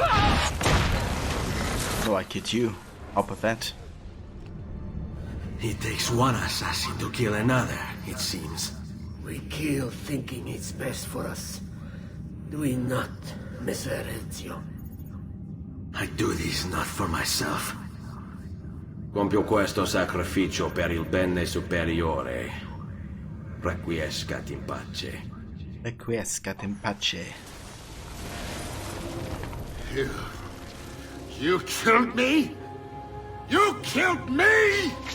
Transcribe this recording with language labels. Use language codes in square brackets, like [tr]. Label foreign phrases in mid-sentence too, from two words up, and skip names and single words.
[en] No, I kid you. How about that? It takes one assassin to kill another, it seems. We kill thinking it's best for us. Do we not, Messer Ezio? I do this not for myself. [it] Compio questo sacrificio per il bene superiore. [la] Requiescat in pace. Requiescat in pace. [en] You killed me? You killed me?